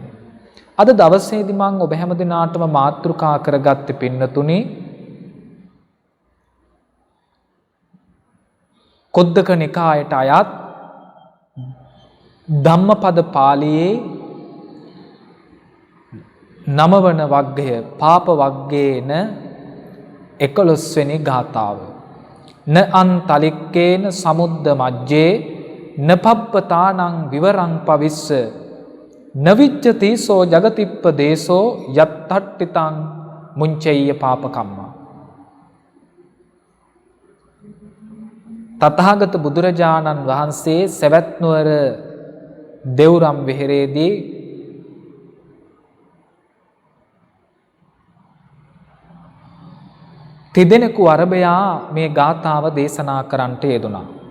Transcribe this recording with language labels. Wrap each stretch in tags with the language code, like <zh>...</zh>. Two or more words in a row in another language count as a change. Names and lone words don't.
<si>අද දවසේදී මම ඔබ හැම දිනාටම මාතෘකා කරගත්තේ පින්නතුනි කොද්දක නිකායට අයත් ධම්මපද පාළියේ 9 වන වග්ගය පාප වග්ගයේන 11 වෙනි ගාථාව.</si> <pi>න අන්තලික්කේන සමුද්ද මජ්ජේ න පබ්බතානං විවරං පවිස්ස න විජ්ජති සෝ ජගතිප්පදේසෝ යත්තට්ඨිතං මුංචෙය්‍ය පාපකම්මා.</pi> <si>තථාගත බුදුරජාණන් වහන්සේ සවැත් නුවර දෙව්රම් වෙහෙරේදී තිදෙනෙකු අරබයා මේ ගාථාව දේශනා කරන්නට යෙදුණා.</si>